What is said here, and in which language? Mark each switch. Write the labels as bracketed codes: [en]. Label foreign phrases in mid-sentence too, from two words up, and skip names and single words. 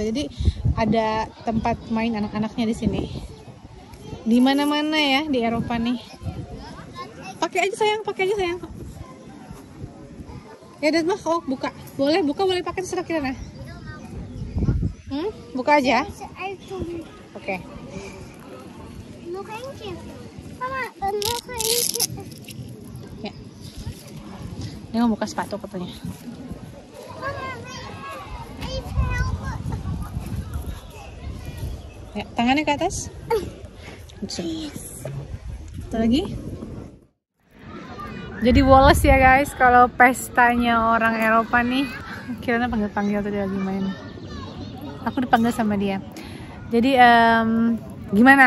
[id] Jadi ada tempat main anak-anaknya di sini. Di mana-mana ya di Eropa nih. Pakai aja sayang, pakai aja sayang. Ya dan mah, oh buka, boleh buka, boleh pakai terserah Kirana. Buka aja. Oke. [nl] Nog eentje. Mama, nog eentje. [id] Ya. Dia mau buka sepatu katanya. Mama, [nl] even helpen. [id] Ya, tangannya ke atas. Satu lagi. Jadi woles ya guys, kalau pestanya orang Eropa nih. Kirana panggil-panggil tadi lagi main. Aku dipanggil sama dia. Jadi gimana?